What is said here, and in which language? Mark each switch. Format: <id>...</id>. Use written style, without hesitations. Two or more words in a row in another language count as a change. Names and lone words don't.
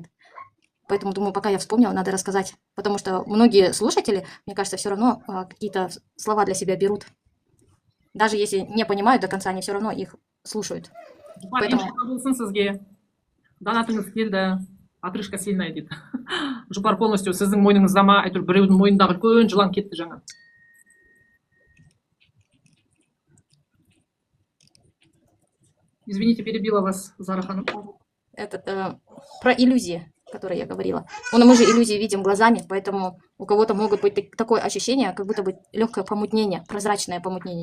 <ru>Поэтому, думаю, пока я вспомнила, надо рассказать. Потому что многие слушатели, мне кажется, все равно какие-то слова для себя берут. Даже если не понимают до конца, они все равно их слушают. Поэтому... Отрыжка сильная дейді.</ru> <kk>Жұпар полностью сіздің мойныңызда ма, әйтеуір біреудің мойнындағы үлкен жылан кетті жаңа.</kk> <ru>Извините, перебила вас, Зара Ханым. Про иллюзии. который я говорила. Но мы же иллюзии видим глазами, поэтому у кого-то могут быть такое ощущение, как будто бы легкое помутнение, прозрачное помутнение.</ru>